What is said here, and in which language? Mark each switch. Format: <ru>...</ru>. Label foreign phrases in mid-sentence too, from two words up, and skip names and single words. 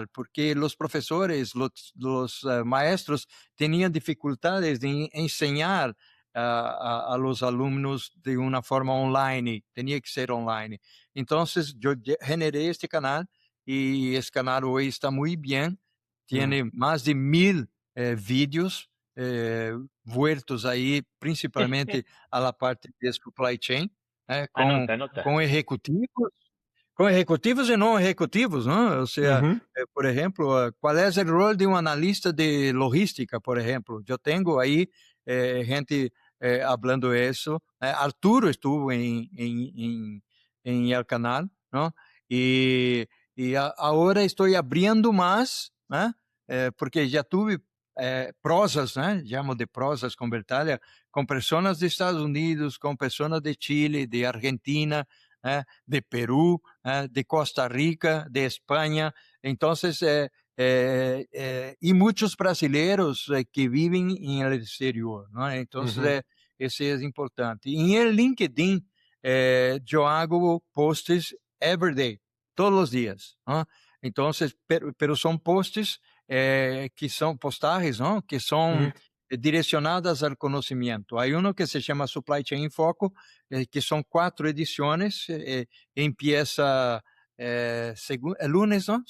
<es>Porque los profesores, los maestros tenían dificultades de enseñar a los alumnos de una forma online, tenía que ser online. Entonces, yo generé este canal y este canal hoy está muy bien, Mm. tiene más de 1000 vídeos vueltos aí principalmente a la parte de</es> <en>supply chain,</en> <es>Anota, anota.</es> <pt>com executivos, com executivos e não executivos, não? Ou seja, Ujú. por exemplo, qual é o rol de um analista de logística, por exemplo? Eu tenho aí gente hablando isso.</pt> <es>Arturo estuvo em El Canal, não?</es> <pt>E agora estou abrindo mais, né? Porque já tive prosas, né?</pt> <es>Llamo de prosas con Bertaglia, con personas de Estados Unidos, con personas de Chile, de Argentina, de Perú, de Costa Rica, de España. Entonces, y muchos brasileños que viven en el exterior, ¿no? Entonces, ese es importante. Y en el LinkedIn, yo hago posts</es> <en>every day,</en> <es>todos los días, ¿no? Entonces, pero son posts que son postajes, ¿no? Que son direccionadas al conocimiento. Hay uno que se llama Supply Chain en Foco, que son 4 ediciones, empieza el lunes, ¿no?</es>